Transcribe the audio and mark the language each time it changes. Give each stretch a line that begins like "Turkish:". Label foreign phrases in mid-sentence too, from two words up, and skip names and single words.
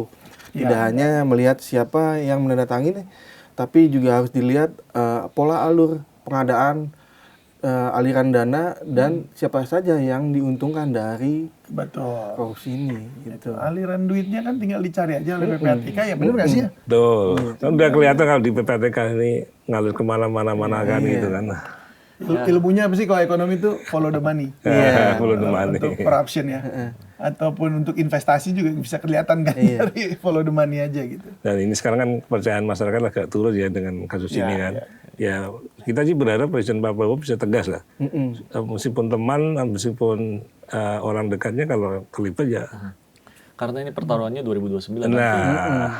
Indonesian: Tidak hanya melihat siapa yang menandatangani, tapi juga harus dilihat pola alur pengadaan, aliran dana dan siapa saja yang diuntungkan dari Betul. korupsi ini. Gitu. Aliran duitnya kan tinggal dicari aja oleh PPATK ya bener nggak sih ya? betul. Kan udah kelihatan kalau di PPATK ini ngalir kemana-mana kan gitu kan. Ilmunya apa sih kalau ekonomi itu
English: follow the money. Iya, follow the money.
Indonesian: Untuk corruption ya. Ataupun untuk investasi juga bisa kelihatan kan dari
English: follow the money
Indonesian: aja gitu. Dan ini sekarang kan kepercayaan masyarakat agak turun ya dengan kasus ini kan. Ya kita sih berharap Presiden Pak Prabowo bisa tegas lah. Meskipun teman, meskipun orang dekatnya kalau terlibat ya. Karena ini pertaruhannya 2029 Nah, nanti.